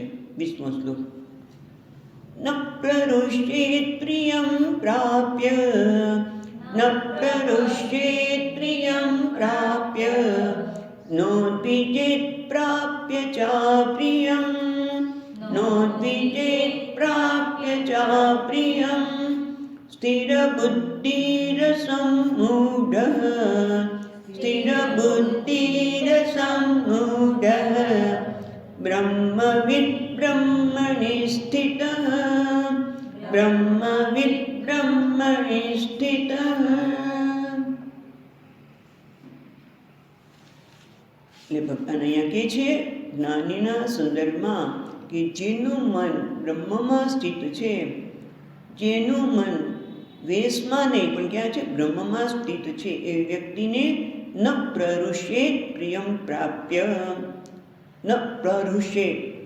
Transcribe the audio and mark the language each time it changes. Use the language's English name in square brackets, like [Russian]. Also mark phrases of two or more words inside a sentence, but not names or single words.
[Gujarati] 20મો શ્લોક. [Sanskrit] ન પ્રરુષ્યેત પ્રિયં પ્રાપ્ય, ન પ્રરુષ્યેત પ્રિયં પ્રાપ્ય, નો દ્વિજેત પ્રાપ્ય ચા પ્રિયં, नोद्विजेत् प्राप्य च प्रियं स्थिरबुद्धिरसम्मूढः स्थिरबुद्धिरसम्मूढः ब्रह्मविद् ब्रह्मणि स्थितः ब्रह्मविद् ब्रह्मणि स्थितः। [Gujarati] એટલે ભગવાન અહીંયા કહે છે જ્ઞાનીના સંદર્ભમાં કે જેનું મન બ્રહ્મમાં સ્થિત છે, જેનું મન વેશમાં નહીં પણ ક્યાં છે, બ્રહ્મમાં સ્થિત છે, એ વ્યક્તિને [Sanskrit] ન પ્રરુષ્યેત પ્રિયમ પ્રાપ્ય, ન પ્રરુષ્યેત